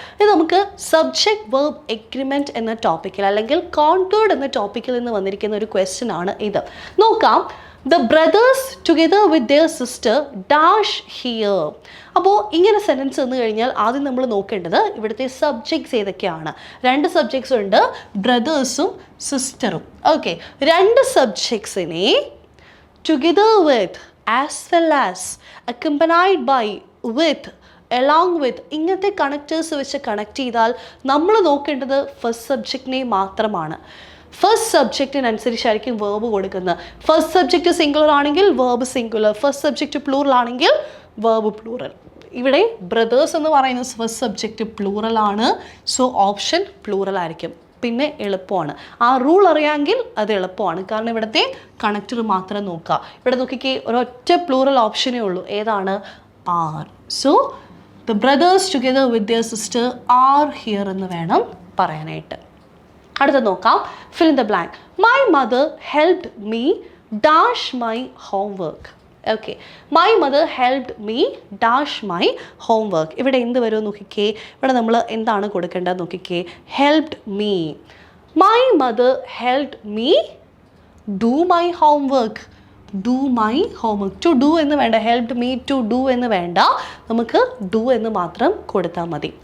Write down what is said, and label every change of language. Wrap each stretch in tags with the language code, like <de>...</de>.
<ml>ഇത് നമുക്ക് subject verb agreement എന്ന ടോപ്പിക്കിൽ, അല്ലെങ്കിൽ കോൺടേർഡ് എന്ന ടോപ്പിക്കിൽ നിന്ന് വന്നിരിക്കുന്ന ഒരു ക്വസ്റ്റ്യൻ ആണ് ഇത്. നോക്കാം.</ml> <en>The brothers together with their sister dash here.</en> <ml>അപ്പോൾ ഇങ്ങനെ സെൻറ്റൻസ് വന്നു കഴിഞ്ഞാൽ ആദ്യം നമ്മൾ നോക്കേണ്ടത് ഇവിടുത്തെ സബ്ജക്ട്സ് ഏതൊക്കെയാണ്. 2 സബ്ജക്ട്സ് ഉണ്ട്, ബ്രദേഴ്സും സിസ്റ്ററും. Okay, 2 സബ്ജക്ട്സിനെ together with, as well as, അക്കംപനൈഡ് by, with, along with, ഇങ്ങനത്തെ കണക്റ്റേഴ്സ് വെച്ച് കണക്ട് ചെയ്താൽ നമ്മൾ നോക്കേണ്ടത് ഫസ്റ്റ് സബ്ജക്റ്റിനെ മാത്രമാണ്. ഫസ്റ്റ് സബ്ജക്റ്റിനനുസരിച്ചായിരിക്കും വേർബ് കൊടുക്കുന്നത്. ഫസ്റ്റ് സബ്ജക്റ്റ് സിംഗുലർ ആണെങ്കിൽ verb singular, first subject plural ആണെങ്കിൽ വേർബ് പ്ലൂറൽ. ഇവിടെ ബ്രദേഴ്സ് എന്ന് പറയുന്ന ഫസ്റ്റ് സബ്ജക്റ്റ് പ്ലൂറൽ ആണ്. സോ ഓപ്ഷൻ പ്ലൂറൽ ആയിരിക്കും. പിന്നെ എളുപ്പമാണ്, ആ റൂൾ അറിയാമെങ്കിൽ അത് എളുപ്പമാണ്. കാരണം ഇവിടുത്തെ കണക്റ്റർ മാത്രം നോക്കുക. ഇവിടെ നോക്കിക്കേ, ഒരൊറ്റ പ്ലൂറൽ ഓപ്ഷനേ ഉള്ളൂ. ഏതാണ്? R.</ml> <en>so the brothers together with their sister are here</en> <ml>എന്ന് വേണം പറയാനായിട്ട്. അടുത്ത നോക്കാം.</ml> <en>fill in the blank. My mother helped me dash my homework. Okay, my mother helped me dash my homework.</en> <ml>ഇവിടെ എന്ത് വരുമോ നോക്കിക്കേ. ഇവിടെ നമ്മൾ എന്താണ് കൊടുക്കേണ്ടത് നോക്കിക്കേ. Helped me.</ml> <en>My mother helped me do my homework. Do my homework.</en> <ml>To do എന്ന് വേണ്ട, ഹെൽപ്ഡ് മീ ടു ഡു എന്ന് വേണ്ട, നമുക്ക് ഡു എന്ന് മാത്രം കൊടുത്താൽ മതി.</ml>